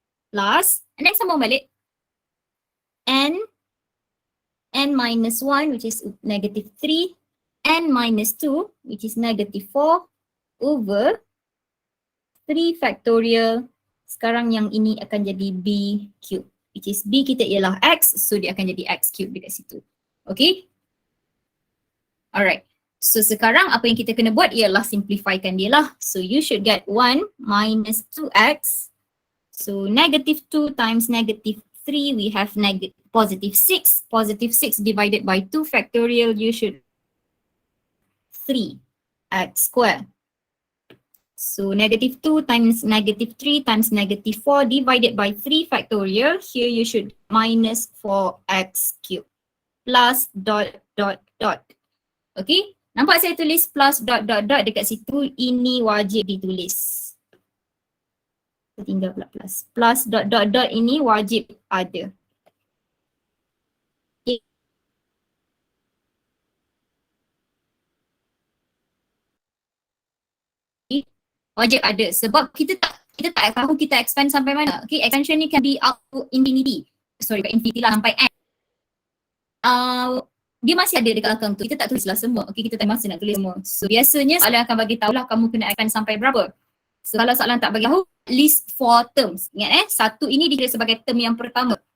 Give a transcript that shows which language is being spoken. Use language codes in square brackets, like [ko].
[en] Plus, and then [ms] sambung balik [en] N minus 1 which is negative 3. N minus 2 which is negative 4 over 3 factorial. [ms] Sekarang yang ini akan jadi B cube. Which is B kita ialah X, so dia akan jadi X cube dekat situ. [en] Okay? Alright. [ms] So sekarang apa yang kita kena buat ialah simplifykan dia lah. [en] So you should get 1 minus 2X. So negative 2 times negative 3, we have positive 6. Positive 6 divided by 2 factorial, you should 3x squared. So negative 2 times negative 3 times negative 4 divided by 3 factorial. Here you should minus 4x cubed plus dot dot dot. [ms] Okay, nampak saya tulis plus dot dot dot dekat situ, ini wajib ditulis. Tinggal pula plus. Plus dot dot dot ini wajib ada. Okay. Wajib ada sebab kita tak tahu kita expand sampai mana. [en] Okay, expansion ni can be up to infinity. [ms] Sorry, infinity lah sampai n. Dia masih ada dekat account tu. Kita tak tulislah semua. Okay, kita tak masih nak tulis semua. So biasanya soalan akan bagi tahulah kamu kena expand sampai berapa. So kalau soalan tak bagi tahu, [en] list 4 terms. [ms] Ingat satu ini dikira sebagai term yang pertama.